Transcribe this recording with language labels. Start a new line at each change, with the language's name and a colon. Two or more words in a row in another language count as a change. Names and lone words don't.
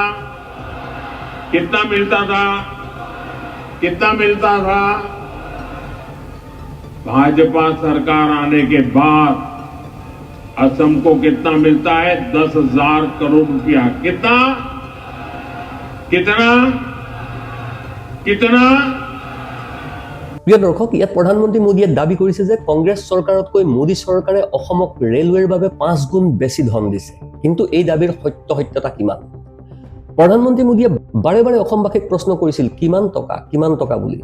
Hindi: कितना मिलता था? कितना मिलता था? भाजपा सरकार आने के बाद असम को कितना मिलता है? 10,000 करोड़ रुपया। कितना? कितना? कितना?
Assamese: প্ৰিয় দৰ্শক, ইয়াত প্ৰধানমন্ত্ৰী মোদীয়ে দাবী কৰিছে যে কংগ্ৰেছ চৰকাৰতকৈ মোদী চৰকাৰে অসমক ৰেলৱেৰ বাবে 5 গুণ বেছি ধন দিছে। কিন্তু এই দাবীৰ সত্যতা কিমান? প্ৰধানমন্ত্ৰী মোদীয়ে বাৰে বাৰে অসমবাসীক প্ৰশ্ন কৰিছিল কিমান টকা বুলি।